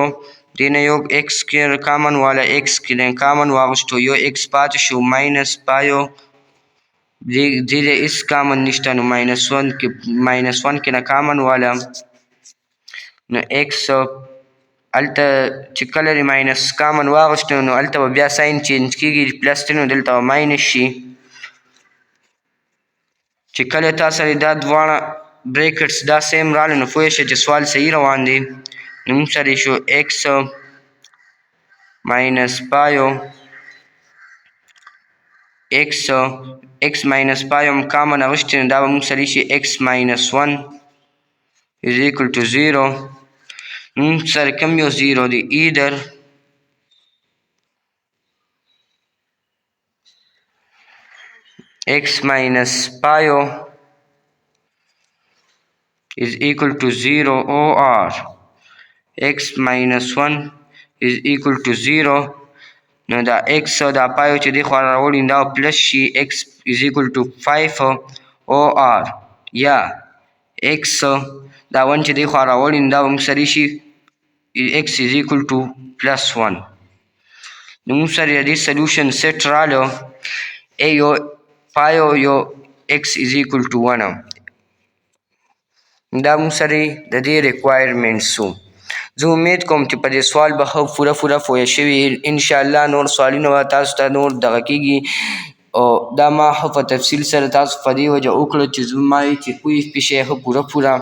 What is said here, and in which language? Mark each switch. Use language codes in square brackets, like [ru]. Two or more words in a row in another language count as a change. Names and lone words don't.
[ps] دې نه یو x کې کامن والا x کې نه کامن واغوستو یو x پاتې شو minus 5 دې هېڅ کامن نشته نو minus 1 کې نه کامن والا نو x هلته چې کله دې ماینس کامن واغوستو نو هلته به بیا [en] sign change [ps] کېږي پلس دی نو دلته به ماینس شي. چې کله تا سره دا دواړه بریکټس دا سیم راغله نو پوه شه چې سوال صحیح روان دی. نو موږ سره شو [en] x minus 5 x minus 5 [ps] هم کامن اغوستې نو دا به موږ سره شي [en] x minus 1 is equal to 0. [ps] موږ سره کوم یو 0 دی [en] either x minus 5 is equal to 0 or x minus 1 is equal to 0. [ps] نو دا x او دا 5 چې دی خوا راوړي دا پلس شي [en] x is equal to 5 or [ps] یا x دا 1 چې دی خوا راوړي دا به موږ سره شي [en] x is equal to plus 1. [ps] نو موږ سره د دې [en] solution set [ps] راغلو یو 5 یو [en] x is equal to 1. [ps] دا موږ سره د دې ریکوایرمنټس وو. زه امید کوم چې په دې سوال به ښه پوره پوه شوي. انشاءالله نور سوالونه به تاسو ته نور دغه کېږي او دا ما ښه په تفصیل سره تاسو په دې وجه وکړه چې زما یې چې پوه پې شئ ښه پوره